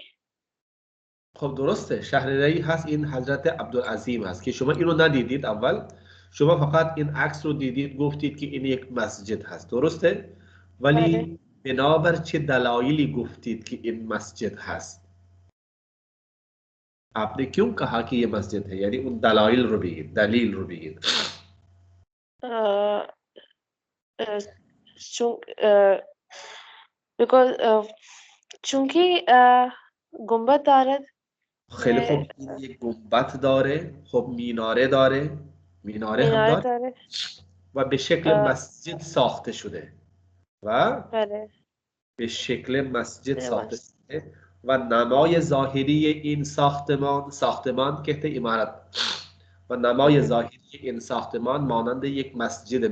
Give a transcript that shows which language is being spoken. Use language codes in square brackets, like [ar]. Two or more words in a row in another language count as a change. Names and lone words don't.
[fa] خب درسته، شهر ری هست. این حضرت عبدالعظیم هست که شما اینو ندیدید. اول شما فقط این عکس رو دیدید، گفتید که این یک مسجد هست، درسته؟ ولی بنابر چه دلایلی گفتید که این مسجد هست؟ [ur] آپ نے کیوں کہا کہ یہ مسجد ہے? یعنی ان دلائل [fa] رو بگید، دلیل رو بگید. چونکه گنبد دارد. خیلی خوب، این یک گنبد داره. خب میناره داره، میناره هم داره و به شکل مسجد ساخته شده و به شکل مسجد ساخته شده و نمای ظاهری این ساختمان کهتے عمارت و نمای ظاهری این ساختمان مانند یک مسجده.